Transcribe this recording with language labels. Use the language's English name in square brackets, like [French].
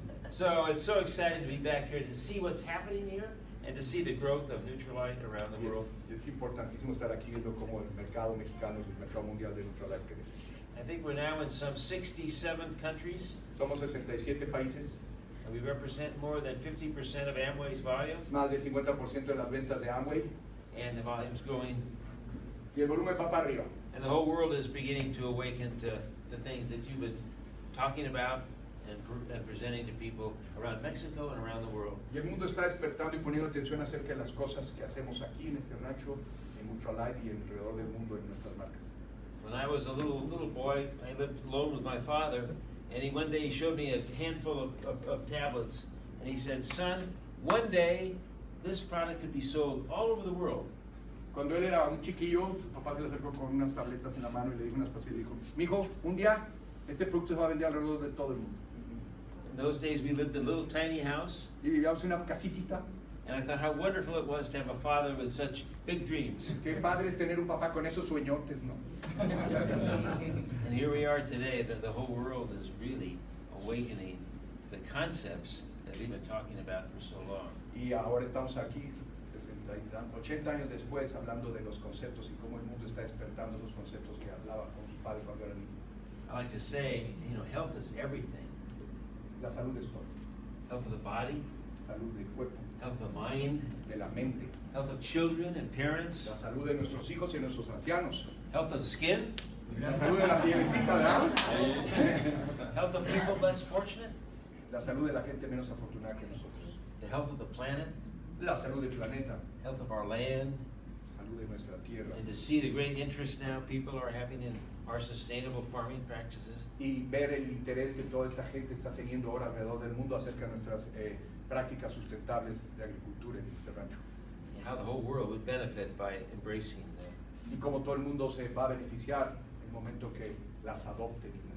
[English] So it's so exciting to be back here to see what's happening here and to see the growth of Nutrilite around the world. [Spanish] Es importantísimo estar aquí viendo cómo el mercado mexicano y el mercado mundial de Nutrilite crece. [English] I think we're now in some 67 countries. [Spanish] Somos 67 países. [English] And we represent more than 50% of Amway's volume. [Spanish] Más del 50% de las ventas de Amway. [English] And the volume's going. [Spanish] Y el volumen va para arriba. [English] And the whole world is beginning to awaken to the things that you've been talking about and presenting to people around Mexico and around the world. [Spanish] Y el mundo está despertando y poniendo atención acerca de las cosas que hacemos aquí en este rancho, en Nutrilite y alrededor del mundo en nuestras marcas. [English] When I was a little boy, I lived alone with my father, and one day he showed me a handful of tablets, and he said, "Son, one day this product could be sold all over the world." [Spanish] Cuando él era un chiquillo, su papá se le acercó con unas tabletas en la mano y le dijo unas pastillas y dijo, "Mijo, un día este producto se va a vender alrededor de todo el mundo." [English] In those days, we lived in a little tiny house. [Spanish] Y vivíamos en una casitita. [English] And I thought how wonderful it was to have a father with such big dreams. [Spanish] Qué padre es tener un papá con esos sueñotes, ¿no? [English] And here we are today, that the whole world is really awakening the concepts that we've been talking about for so long. [Spanish] Y ahora estamos aquí, 80 años después, hablando de los conceptos y cómo el mundo está despertando esos conceptos que hablaba con su padre cuando era niño. [English] I like to say, health is everything. [Spanish] La salud es todo. [English] Health of the body. [Spanish] Salud del cuerpo. [English] Health of mind. [Spanish] De la mente. [English] Health of children and parents. [Spanish] La salud de nuestros hijos y nuestros ancianos. [English] Health of the skin. [Spanish] La salud de la pielecita, ¿verdad? [English] Health of people less fortunate. [Spanish] La salud de la gente menos afortunada que nosotros. [English] The health of the planet. [Spanish] La salud del planeta. [English] Health of our land. [Spanish] Salud de nuestra tierra. [English] And to see the great interest now people are having in our sustainable farming practices. [Spanish] Y ver el interés que toda esta gente está teniendo ahora alrededor del mundo acerca de nuestras prácticas sustentables de agricultura en este rancho. [English] And how the whole world would benefit by embracing them. [Spanish] Y cómo todo el mundo se va a beneficiar en el momento que las adopten.